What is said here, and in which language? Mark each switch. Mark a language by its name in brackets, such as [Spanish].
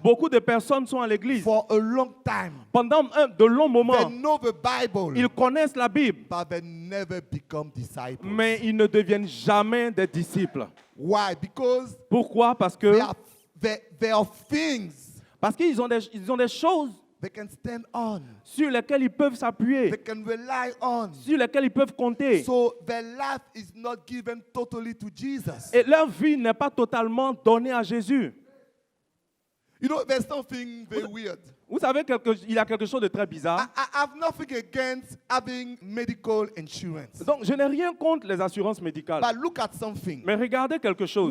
[French] beaucoup de personnes sont à l'église. [English] for a long time. [French] Pendant de longs [English] They [French] moments, [English] know the Bible, [French] ils connaissent la Bible, [English] but they never become disciples. [French] mais ils ne deviennent jamais des disciples. [English] Why? Because [French] Pourquoi? Parce que [English] there are things [French] parce qu'ils ont des choses [English] they can stand on, [French] sur lesquelles ils peuvent [English] they [French] s'appuyer, [English] can rely on. [French] sur lesquelles ils peuvent compter. [English] So their life is not given totally to Jesus. [French] Et leur vie n'est pas totalement donnée à Jésus. [English] You know, there's something very weird. [French] Vous savez, il y a quelque chose de très bizarre. [English] I have nothing against having medical insurance. [French] Donc, je n'ai rien contre les assurances médicales. [English] But look at something. [French] Mais regardez quelque chose.